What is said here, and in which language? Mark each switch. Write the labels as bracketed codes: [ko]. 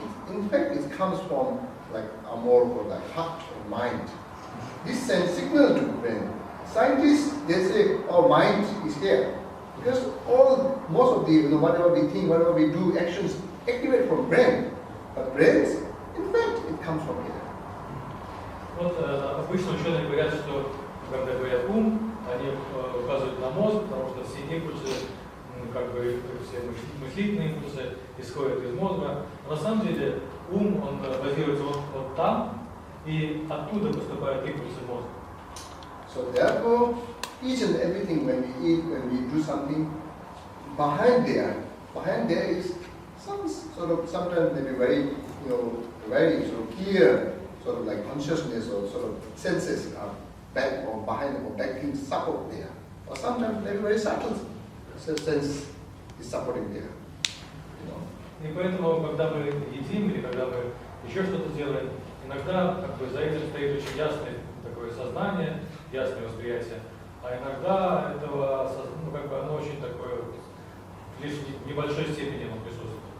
[en] In fact, it comes from like amor or like heart or mind. This sends signal to brain. Scientists, they say, our mind is here. Because most of the, whatever we think, whatever we do, actions activate from brain. But brains, in fact, it comes from here. [ru] Вот обычно ученые говорят, что когда говорят ум, они указывают на мозг, потому что все импульсы, как бы все мыслительные импульсы исходят из мозга. Но на самом деле ум, он базируется вот там, и оттуда поступают импульсы в мозг. [en] So therefore, each and everything when we eat, when we do something, behind there is some sort of, sometimes maybe very, very sort of clear, sort of like consciousness or sort of senses are back or behind or back things support there. Or sometimes maybe very subtle sense is supporting there. [ru] И поэтому, когда мы едим или когда мы еще что-то делаем, иногда как бы за этим стоит очень ясное такое сознание, ясное восприятие, а иногда этого, как бы оно очень такое, лишь в небольшой степени оно присутствует.